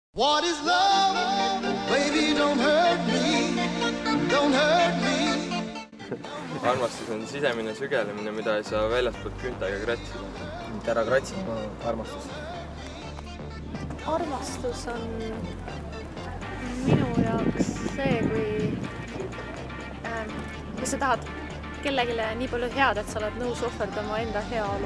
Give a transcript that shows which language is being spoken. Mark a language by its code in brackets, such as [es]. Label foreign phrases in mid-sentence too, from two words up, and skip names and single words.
[en] What is love? Baby, don't hurt me. Don't hurt me. [et] Armastus on sisemine sügelemine, mida ei saa väljastpoolt küntaga kratsida. Mitte ära kratsida armastus. Armastus on minu jaoks see, kui sa tahad kellelegi nii palju head, et sa oled nõus ohverdama enda heaolu.